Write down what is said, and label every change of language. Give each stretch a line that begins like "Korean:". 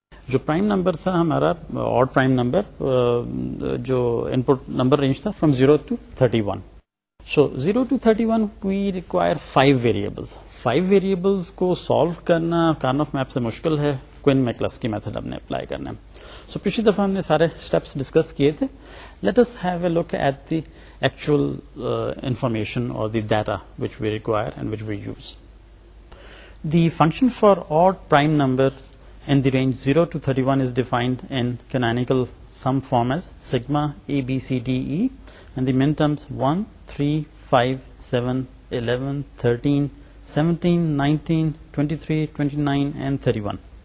Hindi: जो prime number था हमारा odd prime number, जो input number range था
English: from 0 to 31. So 0 to 31 we require 5 variables.
Hindi: 5 variables को solve करना Karnaugh map से मुश्किल है. Quinn-McCluskey method हमने अप्लाई करना है. So पिछली दफा हमने सारे steps discuss किए थे.
English: Let us have a look at the actual information or the data which we require and which we use. The function for odd prime numbers in the range 0 to 31 is defined in canonical sum form as sigma a b c d e, and the min terms 1, 3, 5, 7, 11, 13, 17, 19, 23, 29 and 31.